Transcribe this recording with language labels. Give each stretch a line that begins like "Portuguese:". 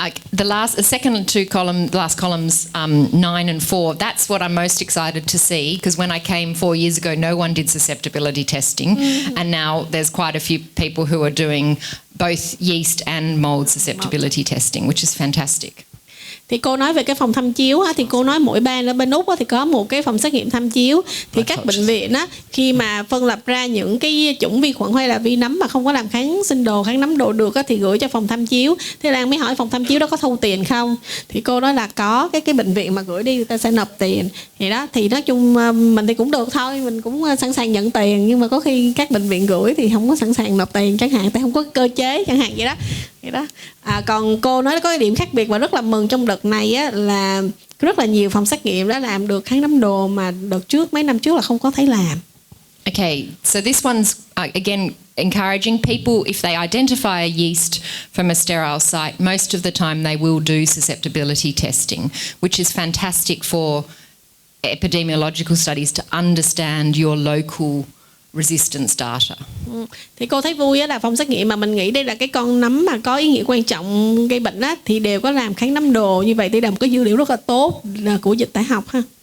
English: The second and two columns, the last columns, 9 and 4. That's what I'm most excited to see, because when I came 4 years ago, no one did susceptibility testing, and now there's quite a few people who are doing both yeast and mold susceptibility testing, which is fantastic.
Vietnamese: Thì cô nói về cái phòng thăm chiếu á, thì cô nói mỗi bang ở bên Úc á, thì có một cái phòng xét nghiệm thăm chiếu. Thì các bệnh viện á, khi mà phân lập ra những cái chủng vi khuẩn hay là vi nấm mà không có làm kháng sinh đồ, kháng nấm đồ được á, thì gửi cho phòng thăm chiếu. Thế Lan mới hỏi phòng thăm chiếu đó có thu tiền không? Thì cô nói là có, cái bệnh viện mà gửi đi người ta sẽ nộp tiền. Thì đó, thì nói chung mình thì cũng được thôi, mình cũng sẵn sàng nhận tiền, nhưng mà có khi các bệnh viện gửi thì không có sẵn sàng nộp tiền chẳng hạn, tại không có cơ chế chẳng hạn vậy đó. Còn cô nói có cái điểm khác biệt và rất là mừng trong đợt này á, là rất là nhiều phòng xét nghiệm đã làm được kháng nấm đồ mà đợt trước mấy năm trước là không có thấy làm.
English: Okay, so this one's again encouraging people, if they identify a yeast from a sterile site, most of the time they will do susceptibility testing, which is fantastic for epidemiological studies to understand your local resistance data.
Vietnamese: Thì cô thấy vui á, là phòng xét nghiệm mà mình nghĩ đây là cái con nấm mà có ý nghĩa quan trọng gây bệnh á, thì đều có làm kháng nấm đồ như vậy, thì là một cái dữ liệu rất là tốt của dịch tễ học ha.